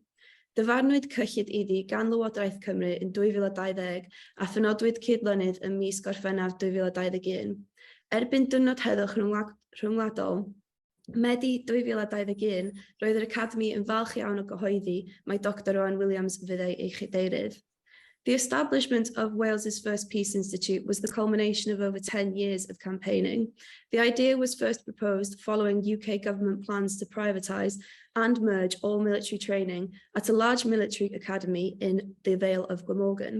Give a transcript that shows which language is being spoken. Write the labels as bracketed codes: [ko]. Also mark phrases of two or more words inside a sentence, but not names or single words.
[cy] Dyfarnwyd cyllid iddi gan Lywodraeth Cymru yn 2020 a phynodwyd cydlynydd ym mis Gorffennaf 2021. Erbyn diwrnod heddwch rhyngwladol Medi 2021, roedd yr Academi yn falch iawn o gyhoeddi mae Dr. Owen Williams fyddai ei chydeirydd. [en] The establishment of Wales's first Peace Institute was the culmination of over 10 years of campaigning. The idea was first proposed following UK government plans to privatise and merge all military training at a large military academy in the Vale of Glamorgan.